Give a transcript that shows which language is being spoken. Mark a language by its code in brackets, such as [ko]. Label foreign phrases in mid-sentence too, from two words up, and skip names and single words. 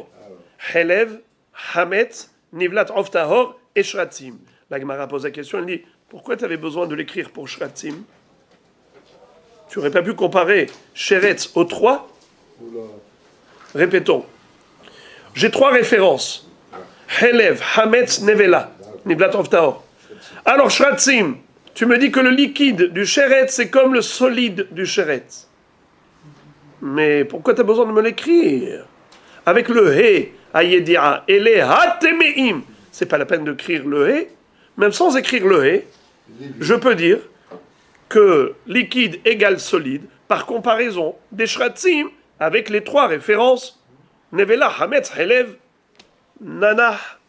[he] חלב, חמץ, נבלת עוף טהור את שרצים. [fr] La Gemara pose la question, elle dit, pourquoi tu avais besoin de l'écrire pour shratzim? Tu n'aurais pas pu comparer sheretz aux 3? Répétons. J'ai 3 références. [he] חלב, חמץ, נבלה, נבלת עוף טהור. [fr] Alors shratzim, tu me dis que le liquide du sheretz, c'est comme le solide du sheretz. Mais pourquoi tu as besoin de me l'écrire? Avec le he, ayedi'a, et les hatemeim, c'est pas la peine d'écrire le he. Même sans écrire le he, je peux dire que liquide égale solide, par comparaison des shratzim, avec les 3 références, [he] נבלה, חמץ, חלב, [fr] nanah.